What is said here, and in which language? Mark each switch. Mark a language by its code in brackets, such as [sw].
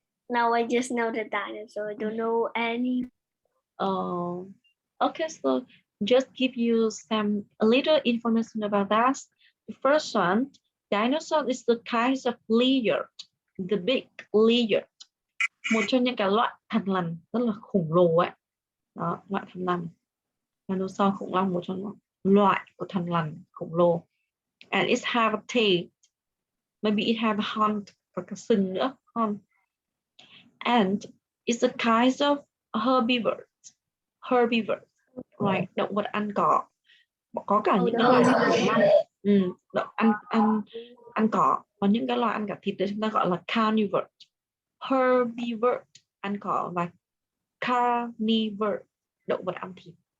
[en] Now I just know the dinosaur. I don't know any. Oh, okay, so just give you a little information about that. The first one, dinosaur is the kind of lizard, the big lizard. [vi] Một trong những cái loại thằn lằn rất là khủng lồ ấy. Đó, loại thằn lằn. Dinosaur khủng long, một trong những loại của thằn lằn khủng lồ. [en] And it have a tail. Maybe it have a horn, [vi] và cái sừng nữa, [en] horn. And it's a kind of herbivore. [vi] Herbivore, right? Động vật ăn cỏ. Có cả những cái loài khủng long, ăn cỏ. Có những cái loài ăn cả thịt đấy chúng ta gọi là carnivore. Herbivore, ăn cỏ, và carnivore, động vật ăn thịt.